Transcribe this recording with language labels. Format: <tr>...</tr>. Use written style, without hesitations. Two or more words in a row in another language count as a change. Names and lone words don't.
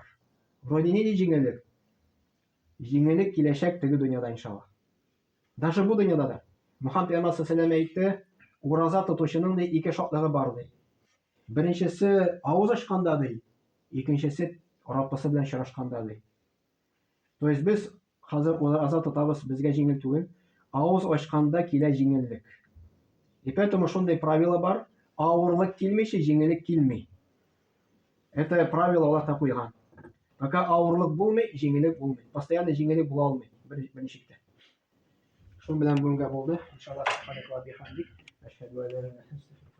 <tt>Вроде ни җиңеллек? Җиңеллек киләчәк теге дөньяда иншаллаһ. Даже бу дөньяда да. Мөхәммәд пәйгамбәр</tt> <ar>صلى الله عليه وسلم</ar> <tt>әйтте, ураза тотучының да ике шартлыгы бар ди. Беренчесе авыз ачканда ди, икенчесе Раббысы белән очрашканда ди.</tt> <ru>То есть</ru> <tt>без хәзер ураза тотабыз, безгә җиңел түгел. Авыз ачканда килә җиңеллек. И поэтому шундый правило бар, авырлык килмичә җиңеллек килми.</tt> <ru>Это правило</ru> <tt>Аллаһта куйган. Пока авырлык булмый, җиңеллек булмый. Постоянно җиңеллек була алмый берничектә. Шун белән бүгенгә булды.</tt> <ar>إن شاء الله، سبحانك اللهم وبحمدك، أشهد أن لا إله إلا أنت</ar>